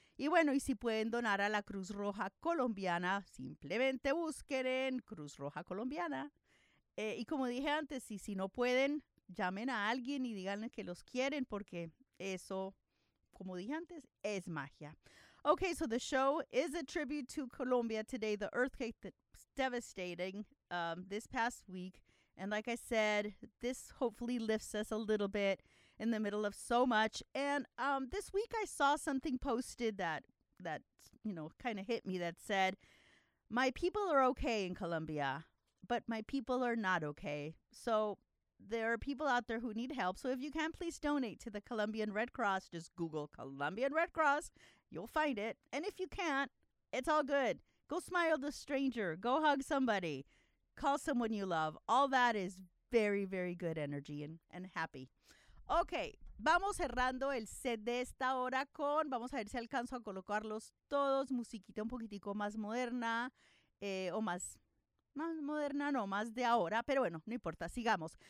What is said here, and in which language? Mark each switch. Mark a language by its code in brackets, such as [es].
[es] Y bueno, y si pueden donar a la Cruz Roja Colombiana, simplemente busquen en Cruz Roja Colombiana. Y como dije antes, y si no pueden, llamen a alguien y díganle que los quieren, porque eso, como dije antes, es magia. [en] Okay, so the show is a tribute to Colombia today, the earthquake that was devastating this past week. And like I said, this hopefully lifts us a little bit in the middle of so much. And this week I saw something posted that you know, kind of hit me, that said, my people are okay in Colombia, but my people are not okay. So there are people out there who need help. So if you can, please donate to the Colombian Red Cross. Just Google Colombian Red Cross. You'll find it. And if you can't, it's all good. Go smile to a stranger. Go hug somebody. Call someone you love. All that is very, very good energy and happy. [es] Okay, vamos cerrando el set de esta hora con, vamos a ver si alcanzo a colocarlos todos, musiquita un poquitico más moderna, más de ahora, pero bueno, no importa, sigamos.